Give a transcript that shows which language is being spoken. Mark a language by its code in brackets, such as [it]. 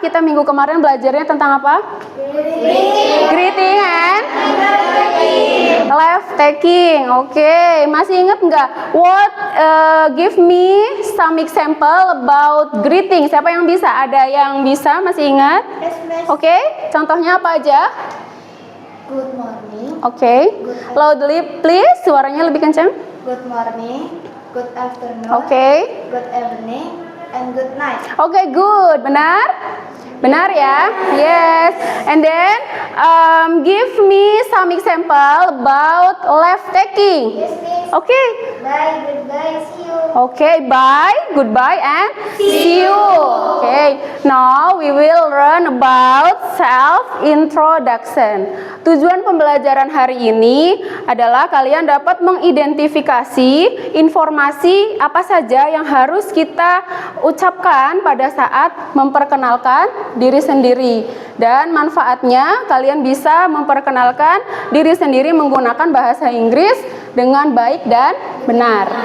[id] Kita minggu kemarin belajarnya tentang apa? [en] Greeting and life taking. [id] Oke, masih ingat nggak? [en] What give me some example about greeting? [id] Siapa yang bisa? Ada yang bisa? Masih ingat? Oke, contohnya apa aja? [en] Good morning. [id] Oke. [en] Loudly please, [id] suaranya lebih kencang. [en] Good morning. Good afternoon. [id] Oke. [en] Good evening. And good night. [id] Oke, good. Benar? Benar ya? Yes. [en] And then give me some example about left taking. Yes, miss. [id] Oke. [en] Bye. Goodbye. See you. Okay, bye, goodbye, and see you. Okay, now we will learn about self-introduction. [id] Tujuan pembelajaran hari ini adalah kalian dapat mengidentifikasi informasi apa saja yang harus kita ucapkan pada saat memperkenalkan diri sendiri. Dan manfaatnya kalian bisa memperkenalkan diri sendiri menggunakan bahasa Inggris dengan baik dan benar.